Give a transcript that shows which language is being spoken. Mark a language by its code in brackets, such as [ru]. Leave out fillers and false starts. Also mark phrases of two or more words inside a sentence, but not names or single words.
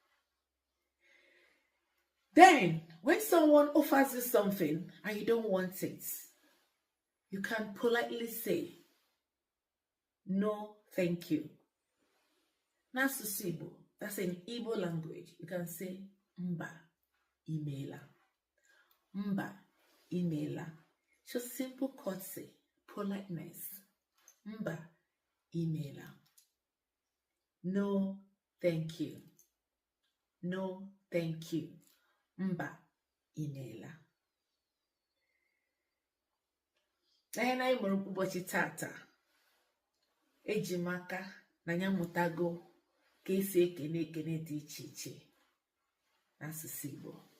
[en] Then, when someone offers you something and you don't want it, you can politely say, no, thank you. [ig] N'asụsụ Igbo, [en] that's in Igbo language. You can say, [ig] mba, imela. Mba, imela. [en] Just simple courtesy, politeness. [ig] Mba, imela. [en] No, thank you. No, thank you. [ig] Mba, imela. Na anyị mụrụ ụbọchị tata, eji m aka na ya mụtago ka esi ekene dị iche iche n'asụsụ Igbo.